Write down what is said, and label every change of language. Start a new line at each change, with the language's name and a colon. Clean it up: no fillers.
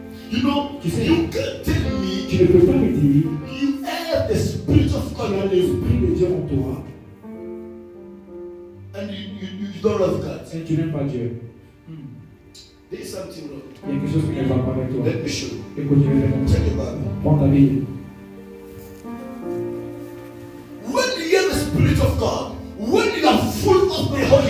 English: You know,
French: Tu sais,
English: you can't tell me
French: tu ne peux pas me dire,
English: you have the Spirit of
French: tu
English: God as in you
French: l'Esprit de Dieu en toi
English: and you don't love God.
French: et tu n'aimes pas Dieu.
English: There is something wrong.
French: Il y a quelque chose qui ne va pas avec toi.
English: Let me show you.
French: Écoute, je vais te montrer.
English: Check the Bible.
French: Prends ta Bible.
English: When you hear the Spirit of God, when you are full of the Holy